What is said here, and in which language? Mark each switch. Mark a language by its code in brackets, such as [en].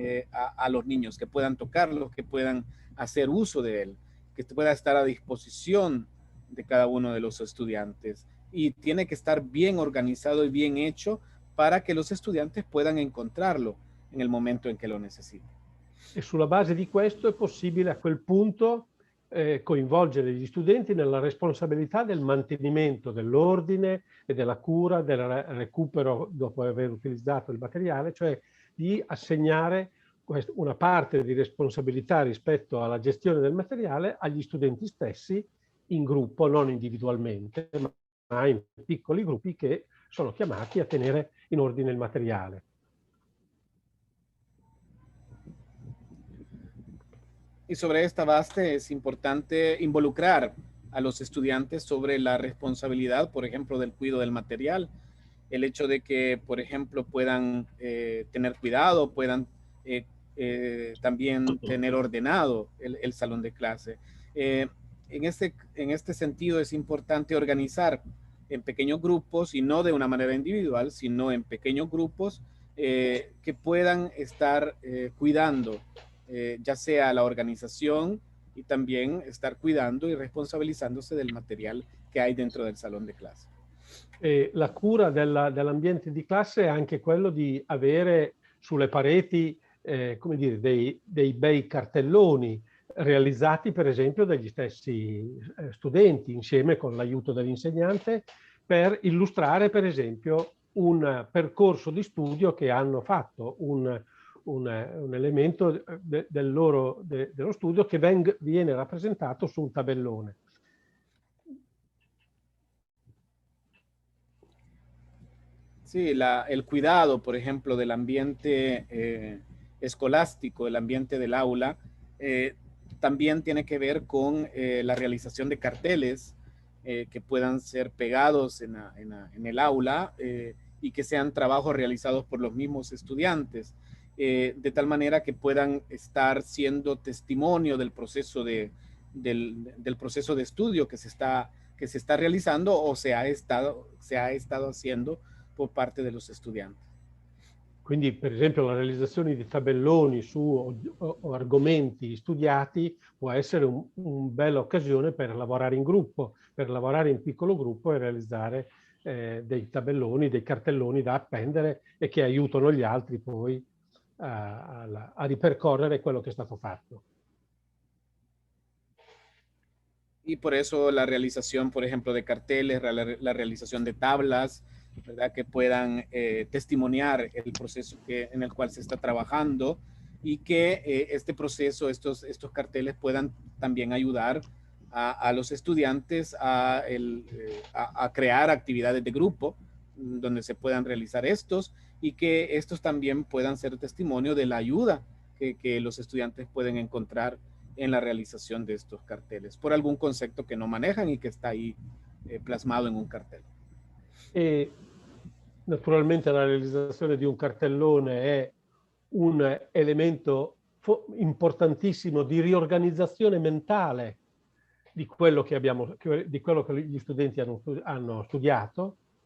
[es] a los niños, que puedan tocarlos, que puedan hacer uso de él, que pueda estar a disposición de cada uno de los estudiantes. Y tiene che estar bien [it] organizzato [es] e bien hecho para che los estudiantes puedan encontrarlo en el momento en que lo necesiten. [it] E sulla base di questo è possibile a quel punto coinvolgere gli studenti nella responsabilità del mantenimento dell'ordine e della cura, del recupero dopo aver utilizzato il materiale, cioè di assegnare una parte di responsabilità rispetto alla gestione del materiale agli studenti stessi in gruppo, non individualmente, ma in piccoli gruppi che sono chiamati a tenere in ordine il materiale. [es] Y sobre esta base es importante involucrar a los estudiantes sobre la responsabilidad, por ejemplo, del cuidado del material, el hecho de que, por ejemplo, puedan tener cuidado, puedan también tener ordenado el salón de clase. En este sentido es importante organizar en pequeños grupos, y no de una manera individual, sino en pequeños grupos que puedan estar cuidando, ya sea la organización, y también estar cuidando y responsabilizándose del material [it] che hai dentro [es] del [it] salone di classe. La cura dell'ambiente di classe è anche quello di avere sulle pareti come dire, dei bei cartelloni realizzati per esempio dagli stessi studenti insieme con l'aiuto dell'insegnante per illustrare per esempio un percorso di studio che hanno fatto, un elemento dello studio che viene rappresentato su un tabellone. [es] Sí, el cuidado, por ejemplo, del ambiente escolástico, el ambiente del aula, también tiene que ver con la realización de carteles que puedan ser pegados en el aula y que sean trabajos realizados por los mismos estudiantes, de tal manera que puedan estar siendo testimonio del proceso del proceso de estudio que se está realizando o se ha estado haciendo por parte de los estudiantes. [it] Quindi, per esempio, la realizzazione di tabelloni su argomenti studiati può essere una bella occasione per lavorare in gruppo, per lavorare in piccolo gruppo e realizzare dei tabelloni, dei cartelloni da appendere e che aiutano gli altri poi a ripercorrere quello che è stato fatto. [es] Y por eso la realización, por ejemplo, de carteles, la realización de tablas, ¿verdad? Que puedan testimoniar el proceso en el cual se está trabajando, y que este proceso, estos carteles puedan también ayudar a los estudiantes a crear actividades de grupo donde se puedan realizar estos, y que estos también puedan ser testimonio de la ayuda que los estudiantes pueden encontrar en la realización de estos carteles por algún concepto que no manejan y que está ahí plasmado en un cartel. [it] E naturalmente la realizzazione di un cartellone è un elemento importantissimo di riorganizzazione mentale di quello che gli studenti hanno studiato,